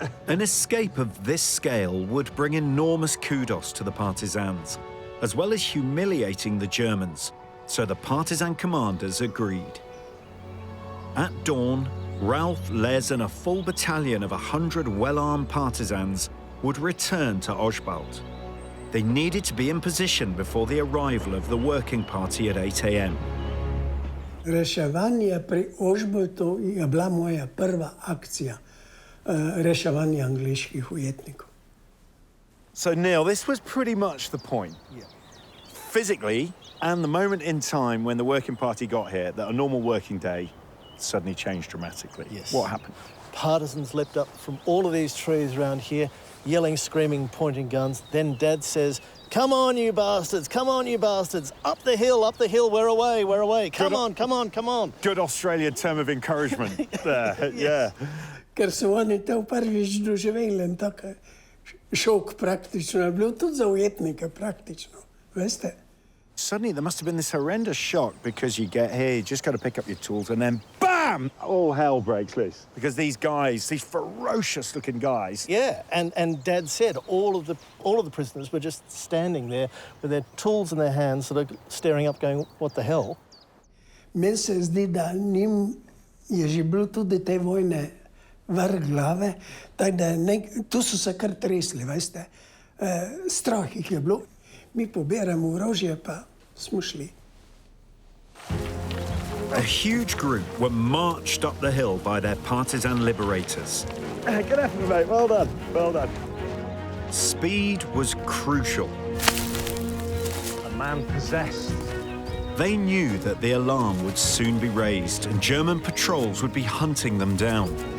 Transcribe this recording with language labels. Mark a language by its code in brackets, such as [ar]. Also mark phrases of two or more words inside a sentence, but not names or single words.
[en] An escape of this scale would bring enormous kudos to the partisans, as well as humiliating the Germans, so the partisan commanders agreed. At dawn, Ralph, Les and a full battalion of 100 well-armed partisans would return to Ožbalt. They needed to be in position before the arrival of the working party at 8 a.m. [sl] Reševanje pri Ožbaltu je bila moja prva akcija, reševanje angliških ujetnikov. [en] So, Neil, this was pretty much the point. Yeah. Physically, and the moment in time when the working party got here, that a normal working day suddenly changed dramatically. Yes. What happened? Partisans leapt up from all of these trees around here, yelling, screaming, pointing guns. Then Dad says, "Come on, you bastards, come on, you bastards, up the hill, we're away, come on, come on, come on." Good Australian term of encouragement there, yeah. [sl] Ker so oni to prvič doživeli in tak šok praktično je bil tudi za ujetnike praktično, veste. [en] Suddenly there must have been this horrendous shock because you get here, you just got to pick up your tools and then BAM! All hell breaks loose. Because these guys, these ferocious looking guys. Yeah, and Dad said all of the prisoners were just standing there with their tools in their hands, sort of staring up going, what the hell? [sl] Meni se zdi, da njim je že bilo tudi te vojne vrh glave, tako da tu so se kar tresli, veste. Strah jih je bilo. Mi pobiramo orožje, pa smo šli. [en] A huge group were marched up the hill by their partisan liberators. Good effort, mate. Well done. Well done. Speed was crucial. A man possessed. They knew that the alarm would soon be raised and German patrols would be hunting them down.